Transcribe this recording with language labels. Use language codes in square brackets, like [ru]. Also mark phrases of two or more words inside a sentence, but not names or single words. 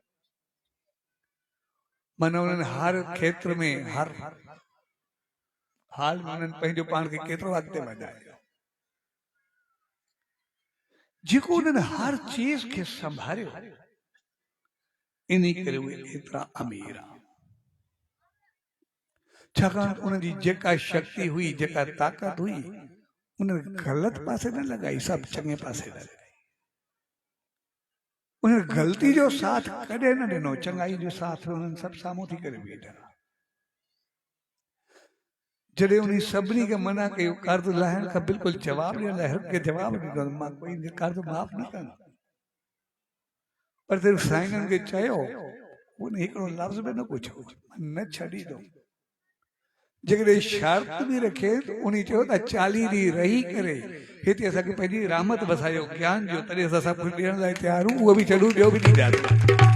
[sd] माना उन्हनि हर क्षेत्र में हर हाल में उन्हनि पंहिंजो पाण खे केतिरो अॻिते वधायो जेको उन्हनि हर चीज खे संभालियो इन करे उहे एतिरा अमीर आहे छाकाणि उन्हनि जी जेका शक्ति हुई जेका ताक़त हुई उन्हें गलत पासे न लगाई सब चंगे पासे लगाई उन्हें गलती जो साथ कदे न ॾिनो चंगाई जो साथ उन्हनि सब साम्हूं थी करे बीठा जॾहिं उन सभिनी खे मना कयो कर्ज़ लाहिण खां बिल्कुलु जवाब ॾियण लाइ हर के जवाब ॾिनो मां कोई कर्ज़ माफ़ न कंदो पर सिर्फ़ साईंनि खे चयो उन हिकिड़ो लफ़्ज़ बि न पुछो न छॾींदो जेकॾहिं शर्त बि रखे त उन चयो त 40 ॾींहं रही करे हिते असांखे पंहिंजी रहमत वसायो ज्ञान जो तॾहिं असां सभु कुझु ॾियण लाइ तयार आहियूं उहो बि छॾूं ॿियो बि ॾींदासीं